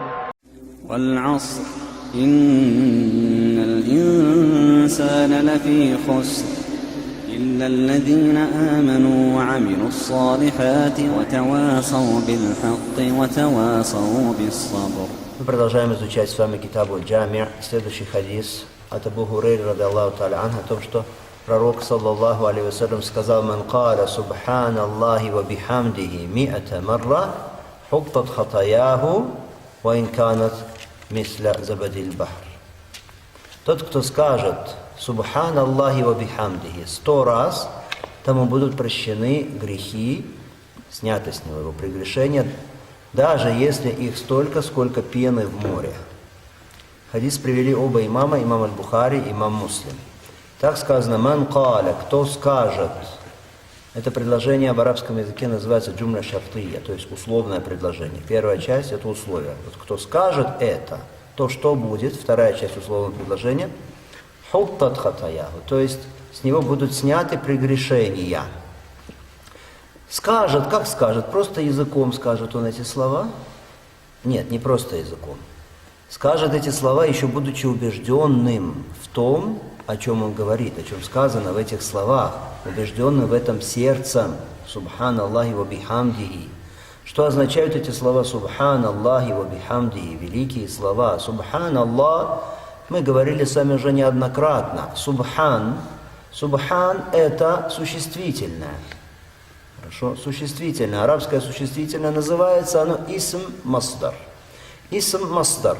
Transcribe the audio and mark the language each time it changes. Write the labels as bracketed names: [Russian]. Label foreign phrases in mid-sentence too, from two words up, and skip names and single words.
[Arabic] والعصر إن الإنسان لفي خسر إلا الذين آمنوا وعملوا الصالحات وتواصوا بالحق وتواصوا بالصبر. [Russian] Мы продолжаем изучать с вами Китабу аль-Джами'. Следующий хадис от Абу Хурайры [Arabic] رضي الله تعالى عنه [Russian] о том, что пророк [Arabic] صلى الله عليه وسلم [Russian] сказал: [Arabic] «من قال سبحان الله وبحمده مائة مرة حطت خطاياه وإن كانت مثل زبد البحر». [Russian] Тот, кто скажет [Arabic] سبحان الله وبحمده [Russian] 100 раз, тому будут прощены грехи, сняты с него его прегрешения, даже если их столько, сколько пены в море. Хадис привели оба имама, имам аль-Бухари, имам Муслим. Так сказано: [Arabic] «من قال», [Russian] кто скажет. Это предложение в арабском языке называется [Arabic] جملة شرطية, [Russian] то есть условное предложение. Первая часть – это условие. Вот кто скажет это, то что будет? Вторая часть условного предложения – [Arabic] حطت خطاياه, [Russian] то есть с него будут сняты прегрешения. Скажет, как скажет? Просто языком скажет он эти слова? Нет, не просто языком. Скажет эти слова, еще будучи убежденным в том, о чем он говорит, о чем сказано в этих словах, убежденным в этом сердцем. [Arabic] سبحان الله وبحمده. [Russian] Что означают эти слова [Arabic] سبحان الله وبحمده? [Russian] Великие слова. Субханаллах, мы говорили с вами уже неоднократно. Субхан – это существительное. Хорошо, существительное. Арабское существительное называется оно [Arabic] اسم مصدر. اسم مصدر.